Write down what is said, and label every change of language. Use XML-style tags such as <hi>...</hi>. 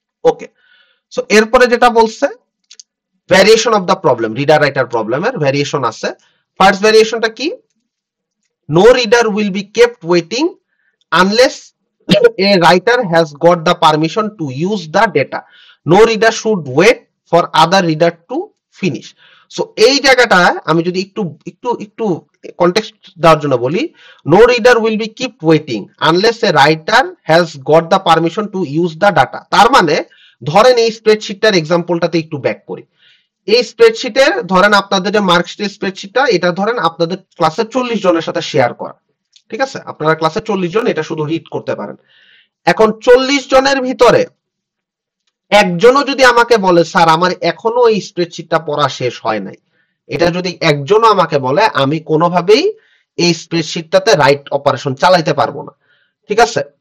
<bn>ওকে, so এরপরে যেটা বলছে</bn> <en>variation of the problem,</en> <bn>reader writer প্রবলেমের ভ্যারিয়েশন আছে।</bn> <en>First ভ্যারিয়েশনটা কি, no reader will be kept waiting unless a writer has got the permission to use the data. No reader should wait for other reader to finish. So</en> <bn>এই জায়গাটা আমি যদি একটু একটু একটু কনটেক্সট দেওয়ার জন্য বলি,</bn> <en>no reader will be keep waiting unless a writer has got the permission to use the data.</en> <bn>তার মানে ধরেন এই স্প্রেডশিটটার এক্সাম্পলটাতে একটু ব্যাক করি। এই স্প্রেডশিটের ধরেন আপনাদের যে মার্কশিটের স্প্রেডশিটটা এটা ধরেন আপনাদের ক্লাসে 40 জনের সাথে শেয়ার করা, ঠিক আছে, আপনারা ক্লাসে 40 জন এটা শুধু রিড করতে পারেন। এখন 40 জনের ভিতরে একজনও যদি আমাকে বলে স্যার আমার এখনো এই স্প্রেডশিটটা পড়া শেষ হয় নাই, এটা যদি একজনও আমাকে বলে আমি কোনোভাবেই এই স্প্রেডশিটটাতে রাইট অপারেশন চালাইতে পারবো না, ঠিক আছে।</bn>